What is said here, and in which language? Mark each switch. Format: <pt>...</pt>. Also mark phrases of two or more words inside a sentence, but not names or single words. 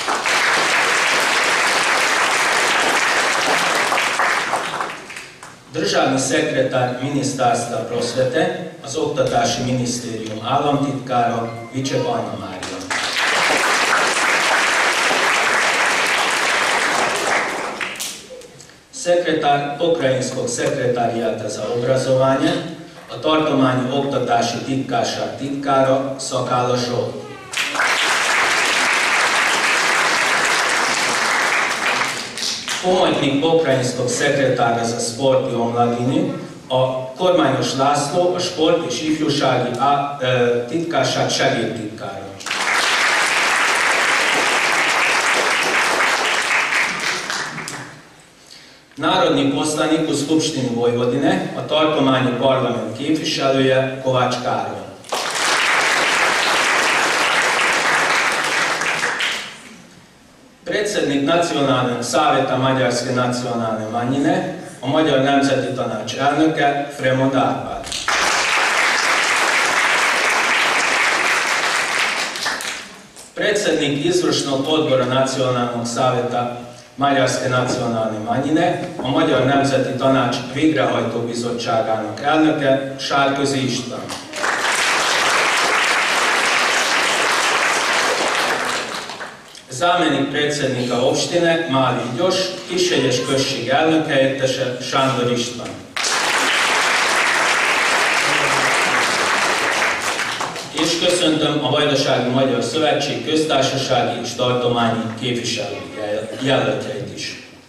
<sr>Državni sekretar Ministarstva prosvete,</sr> <hu>az Oktatási Minisztérium államtitkára, Vicsek Anna Mária.</hu> <sr>Sekretár Pokrajinskog sekretáriáta za obrazovanje,</sr> <hu>a tartományi oktatási titkárság titkára, Szakála Zsolt.</hu> <sr>Pomoćnik Pokrajinskog sekretára za sport i omladini,</sr> <hu>a Kormányos László, a sport és ifjúsági titkárság segédtitkára.</hu> <sr>Národni poslanik u Skupštini Vojvodine,</sr> <hu>a tartományi parlament képviselője, Kovács Károly.</hu> <sr>Predsjednik Nacionalnog savjeta Mađarske nacionalne manjine,</sr> <hu>a Magyar Nemzeti Tanács elnöke, Fremond Árpád.</hu> <sr>Predsjednik izvršnog odbora Nacionalnog savjeta Maďarske nacionálne manjine,</sr> <hu>a Magyar Nemzeti Tanács végrehajtó bizottságának elnöke Sárközi István.</hu> <sr>Zámenik predsjednika opštine Mali Iđoš,</sr> <hu>Kishegyes község elnökhelyettese</hu> <sr>Sándor István.</sr> <hu>És köszöntöm a Vajdasági Magyar Szövetség köztársasági és tartományi képviselőjelöltjeit is.</hu>